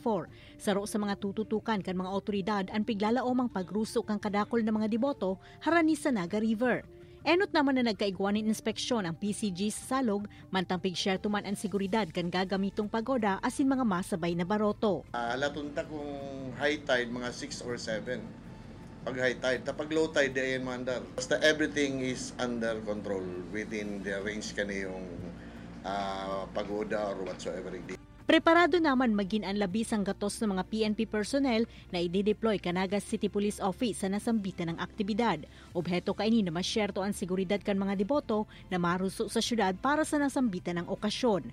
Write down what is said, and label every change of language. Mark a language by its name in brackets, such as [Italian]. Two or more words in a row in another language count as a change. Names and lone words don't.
[Bikol] Saro sa mga tututukan kan mga otoridad ang piglalaomang pagruso kan kadakol ng mga deboto harani sa Naga River. Enot naman na nagkaigwanin inspeksyon ang PCG sa salog, mantang pig-share tuman ang seguridad kan gagamitong pagoda asin mga masabay na baroto. Latunta kung [English] high tide [Bikol] mga 6 or 7. Pag [English] high tide, [Bikol] pag [English] low tide, [Bikol] di ayan mandar. [English] Basta everything is under control within the range kaniyong pagoda or whatsoever. [Bikol] Preparado naman maging ang labis ang gatos ng mga [English] PNP personnel [Bikol] na i-deploy Canaga City Police Office sa nasambitan ng aktibidad. Obheto kaini na masyerto ang seguridad kan mga deboto na maruso sa syudad para sa nasambitan ng okasyon.